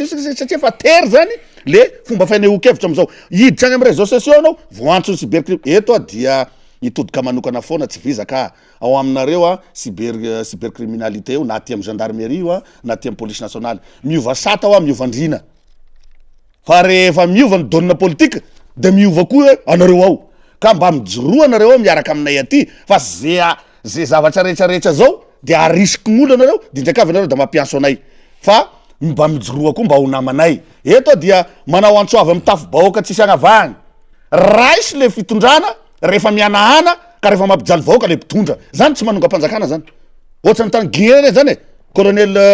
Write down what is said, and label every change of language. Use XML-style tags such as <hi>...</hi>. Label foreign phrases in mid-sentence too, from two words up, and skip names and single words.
<mg>satria fa tery zany le fomba faneho-kevitra amizao hiditra any amy</mg> <fr>réseaux sociaux</fr> <mg>anao voantso ny cybercrime eto dia hitodika manokana foana tsy vizaka ao aminareo cybercriminalité io na aty amy gendarmerie io na aty amy</mg> <fr>police nationale</fr> <mg>miova sata ao miova andrina fa rehefa miova ny</mg> <fr>donne politique</fr> <mg>de miova koa anareo ao ka mba mijoroa anareo ao miaraka aminay aty fa ze zavatra rehetrarehetra zao de arisiko gn'olo anareo de ndraiky avy anareo da mampianso anay fa mba mijoroa koa mba ho namanay eto dia manao antsoavy amy tafo bahoaka tsisy agnavahany raisy le fitondrana rehefa mianahana ka rehefa mampijaly vahoaka le mpitondra zany tsy manonga-panjakana zany ohatra ny tany guerre zany colonel</mg>